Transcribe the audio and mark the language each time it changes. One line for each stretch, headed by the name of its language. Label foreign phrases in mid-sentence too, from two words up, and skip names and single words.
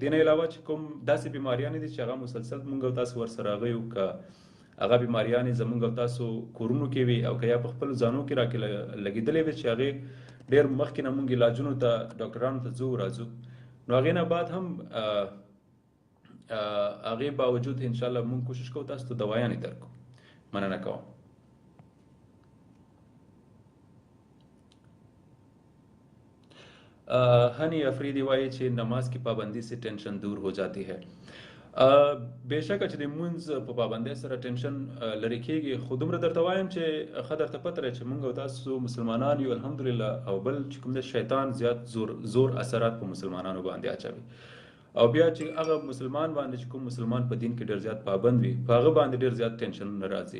Pashto: دې نه علاوه چې کوم داسې بیماریانې دي چې هغه مسلسل مونږ او تاسو ورسره هغه یو که هغه بیماریانې زمونږ او تاسو کورونو کې وي او که یا په خپلو ځانو کې راکې لګېدلې وي چې هغې ډېر مخکې نه مونږ علاجونو ته ډاکټرانو ته ځو راځو، نو هغې نه بعد هم هغې باوجود انشاءالله مونږ کوشش کوو تاسو ته دوایانې درکو. مننه کوم.
Hindi: हनी अफरीदी
Pashto: وايي چې
Hindi: नमाज की पाबंदी से टेंशन दूर हो जाती है.
Pashto: बेशक چې د مونځ په پابندۍ سره ټینشن لرې کېږي، خو دومره درته وایم چې ښه درته پته لري چې مونږ او تاسو مسلمانان یو الحمدلله، او بل چې کوم د شیطان زیات زور اثرات په مسلمانانو باندې اچوي. او بیا چې هغه مسلمان باندې چې کوم مسلمان په دین کې ډېر زیات پابند وي په هغه باندې ډېر زیات ټینشن نه راځي.